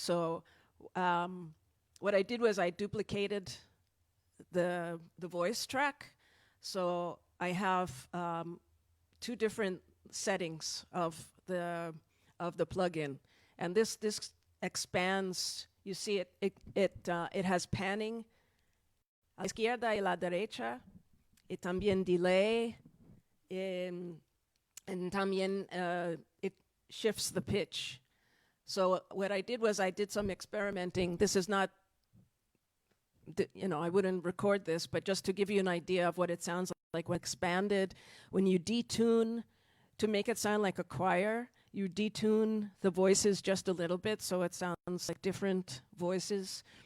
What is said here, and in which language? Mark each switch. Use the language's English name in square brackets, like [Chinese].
[English] So what I did was I duplicated the voice track. So I have two different settings of the plugin, and this expands. You see it has panning [Spanish] a la izquierda y la derecha, y también [English] delay, and también it shifts the pitch. So what I did was I did some experimenting. This is not, I wouldn't record this, but just to give you an idea of what it sounds like when expanded, when you detune to make it sound like a choir, you detune the voices just a little bit so it sounds like different voices.